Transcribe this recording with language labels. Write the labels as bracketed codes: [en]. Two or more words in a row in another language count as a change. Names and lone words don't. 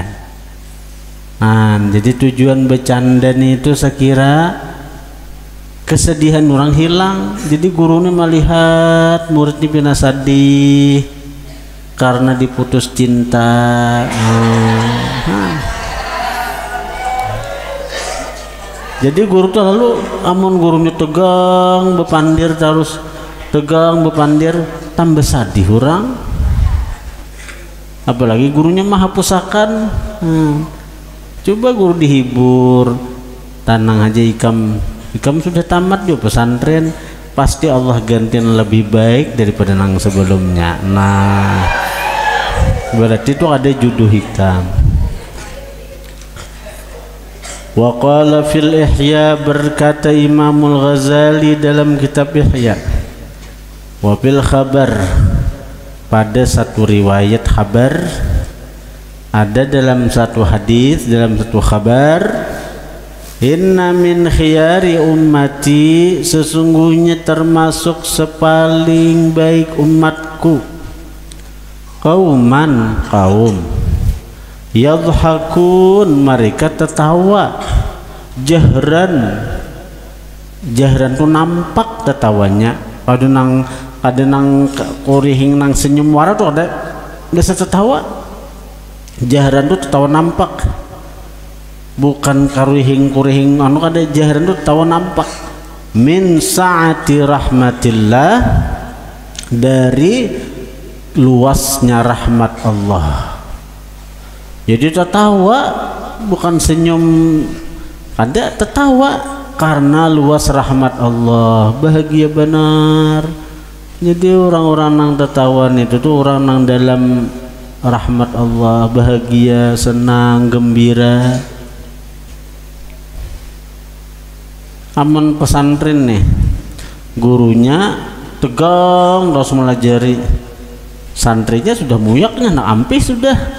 [id] Nah, jadi tujuan bercanda itu saya kira kesedihan orang hilang. Jadi gurunya melihat muridnya pina sedih karena diputus cinta. [bjn] Jadi guru tuh lalu amun gurunya tegang bepandir terus, tegang bepandir, tambah sadih orang. [id] Apalagi gurunya maha pusakan. Coba guru dihibur, tenang aja, ikam sudah tamat juga pesantren, pasti Allah gantiin lebih baik daripada nang sebelumnya. Nah, berarti itu ada jodoh hikam. [ar] Wa qala fil Ihya, [id] berkata Imamul Ghazali dalam kitab Ihya, [ar] wa fil khabar, [id] pada satu riwayat khabar, ada dalam satu hadis, dalam satu khabar, [ar] inna min khiyari ummati, [id] sesungguhnya termasuk sepaling baik umatku, qauman, kaum, yadhakun, mereka tertawa, jahran, jahran tu nampak tertawanya, [bjn] ada nang kurihing nang senyum wara tu [id] ada biasa tertawa, jahran tu tertawa nampak, bukan kurihing anu, ada jahran tu tertawa nampak. [ar] Min sa'ati rahmatillah, [id] dari luasnya rahmat Allah. Jadi tertawa bukan senyum, ada tertawa karena luas rahmat Allah, bahagia benar. Jadi orang-orang yang tertawa itu tuh orang yang dalam rahmat Allah, bahagia, senang, gembira. [bjn] Aman pesantren nih, gurunya tegang terus melajari, santrinya sudah muyaknya, nak ampi sudah.